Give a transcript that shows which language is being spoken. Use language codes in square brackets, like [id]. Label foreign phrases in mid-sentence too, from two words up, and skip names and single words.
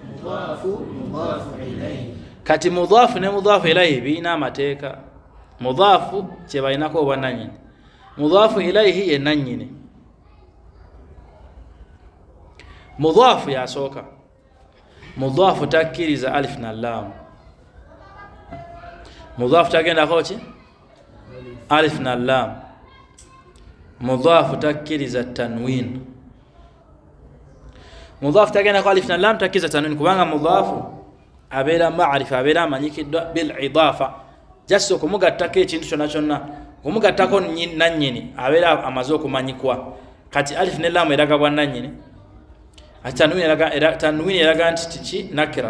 [lg] Kati mudhaafu ne [ar] مضاف إليه [lg] birina amateeka. Mudhaafu kye balinako obwannannyini, [ar] مضاف إليه [lg] ye nannyini. Mudhaafu yasooka, mudhaafu takkiriza alif na lam. Mudhaafu tagendako ki alif na lam. Mudhaafu takkiriza tanwin. Mudhaafu tagendako alif na lam, takkiriza tanwin, kubanga mudhaafu abeera ma'rifa, abeera amanyikiddwa [ar] بالإضافة. [lg] Just okumugattako ekintu kyonna kyonna, okumugattako nannyini abeera amaze okumanyikwa. Kati alif ne lam eraga bwannannyini, ati tanwin eraga nti ki nakira.